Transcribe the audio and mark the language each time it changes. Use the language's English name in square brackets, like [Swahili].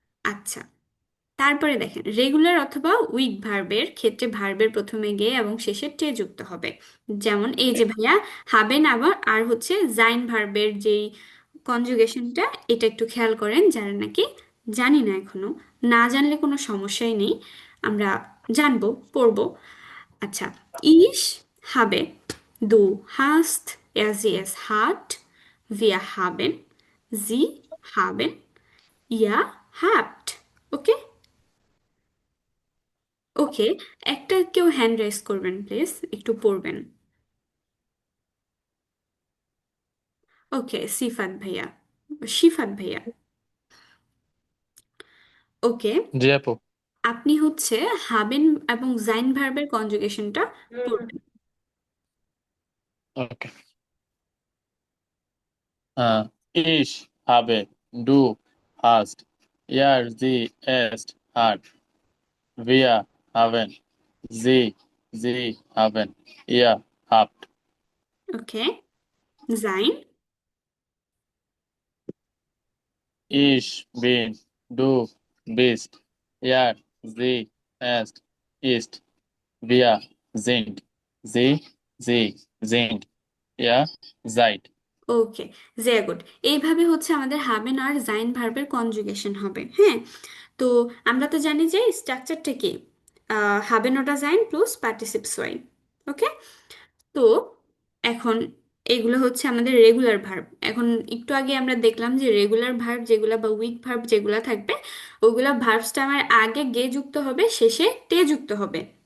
[Bangla] আচ্ছা, তারপরে দেখেন রেগুলার অথবা উইক ভার্বের ক্ষেত্রে ভার্বের প্রথমে গে এবং শেষে টে যুক্ত হবে। যেমন এই যে ভাইয়া হাবেন, আবার আর হচ্ছে জাইন ভার্বের যেই কনজুগেশনটা, এটা একটু খেয়াল করেন, যারা নাকি জানি না এখনো। না জানলে কোনো সমস্যাই নেই, আমরা জানবো, পড়বো। [German] আচ্ছা, ইশ habe, du hast, sie es hat, wir haben, sie haben, ihr habt। [Bangla] ওকে, ওকে, একটা কেউ হ্যান্ড রাইজ করবেন প্লিজ, একটু পড়বেন। ওকে, শিফাত ভাইয়া। ওকে, জি আপু। আপনি হচ্ছে হাবেন এবং জাইন ভার্বের কনজুগেশনটা পড়বেন। ওকে। [German] ich habe, du hast, er sie es hat, wir haben, sie haben, ihr habt। [Bangla] ওকে, Zain. [German] ich bin, du bist, er sie es ist, wir sind, sie sind, ihr seid। [Bangla] ওকে, ভেরি গুড। এইভাবে হচ্ছে আমাদের হাবেন আর জাইন ভার্বের কনজুগেশন হবে। হ্যাঁ, তো আমরা তো জানি যে স্ট্রাকচারটা কি, হাবেন ওটা জাইন প্লাস পার্টিসিপস ওয়াই। ওকে, তো এখন এগুলো হচ্ছে আমাদের রেগুলার ভার্ব। এখন একটু আগে আমরা দেখলাম যে রেগুলার ভার্ব যেগুলা বা উইক ভার্ব যেগুলা থাকবে, ওগুলা ভার্বসটা আমার আগে গে যুক্ত হবে, শেষে টে যুক্ত হবে।